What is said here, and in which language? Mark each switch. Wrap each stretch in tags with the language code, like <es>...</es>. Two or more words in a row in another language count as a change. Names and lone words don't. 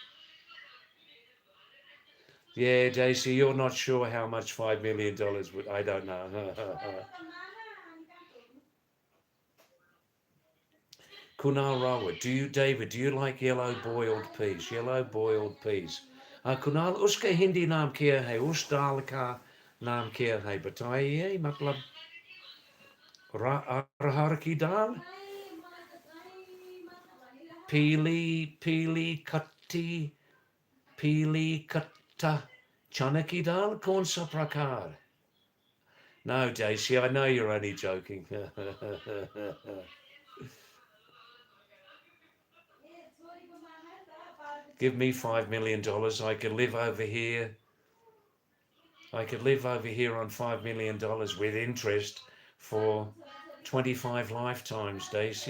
<en>Yeah, Daisy, you're not sure how much $5 million would, I don't know. Kunal Rawa, David, do you like yellow boiled peas? Yellow boiled peas. Kunal,</en> <hi>उसका हिंदी नाम क्या है? उस दाल का नाम क्या है? बताइए, मतलब अरहर की दाल? पीली कट्टा चना की दाल? कौन सा प्रकार?</hi> <en>No, Daisy, I know you're only joking. Give me $5 million. I could live over here. I could live over here on $5 million with interest for 25 lifetimes, Daisy.</en>